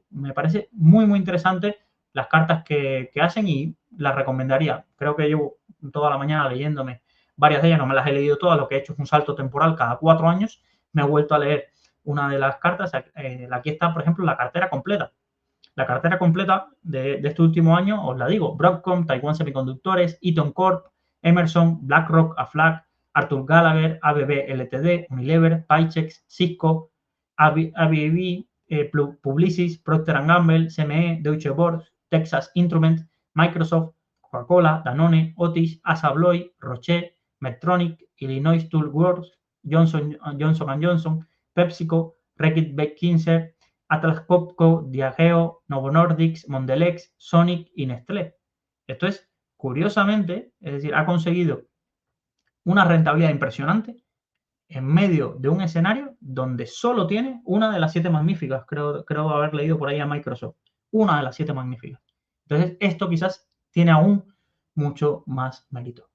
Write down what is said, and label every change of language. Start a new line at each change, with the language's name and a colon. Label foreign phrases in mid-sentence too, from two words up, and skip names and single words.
Spanish: Me parece muy interesante las cartas que hacen y las recomendaría. Creo que llevo toda la mañana leyéndome varias de ellas, no me las he leído todas, lo que he hecho es un salto temporal cada 4 años, me he vuelto a leer una de las cartas. Aquí está, por ejemplo, la cartera completa. La cartera completa de este último año, os la digo: Broadcom, Taiwan Semiconductores, Eaton Corp, Emerson, BlackRock, Aflac, Arthur Gallagher, ABB Ltd, Unilever, Paychex, Cisco, ABB, Publicis, Procter & Gamble, CME, Deutsche Börse, Texas Instruments, Microsoft, Coca-Cola, Danone, Otis, Assa Abloy, Roche, Medtronic, Illinois Tool Works, Johnson Johnson, PepsiCo, Reckitt Benckiser, Atlas Copco, Diageo, Novo Nordisk, Mondelez, Sonic y Nestlé. Esto es, curiosamente, es decir, ha conseguido una rentabilidad impresionante en medio de un escenario donde solo tiene una de las 7 magníficas. Creo haber leído por ahí a Microsoft. Una de las 7 magníficas. Entonces, esto quizás tiene aún mucho más mérito.